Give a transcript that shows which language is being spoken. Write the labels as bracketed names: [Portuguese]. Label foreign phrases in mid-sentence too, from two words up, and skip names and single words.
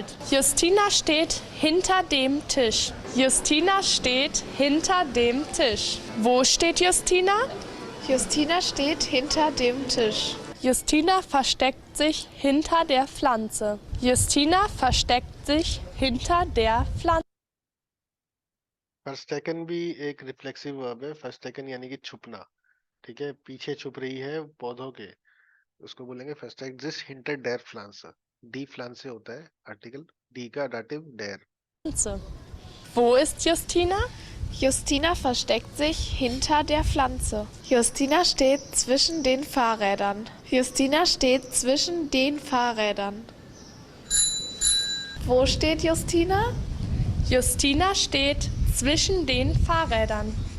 [German] Justina steht hinter dem Tisch. Justina steht hinter dem Tisch. Wo steht Justina? Justina steht hinter dem Tisch. Justina versteckt sich hinter der Pflanze. Justina versteckt sich hinter der Pflanze. [Hindi] फर्स्टेकन भी एक रिफ्लेक्सिव वर्ब है। फर्स्टेकन यानी कि छुपना, ठीक है, पीछे छुप रही है पौधों के, उसको बोलेंगे [German] versteckt sich hinter der Pflanze. die Pflanze [Hindi] से होता है आर्टिकल, डी का डाटिव डेर। [German] Wo ist Justina? Justina versteckt sich hinter der Pflanze. Justina steht zwischen den Fahrrädern. Justina steht zwischen den Fahrrädern. Wo steht Justina? Justina steht zwischen den Fahrrädern.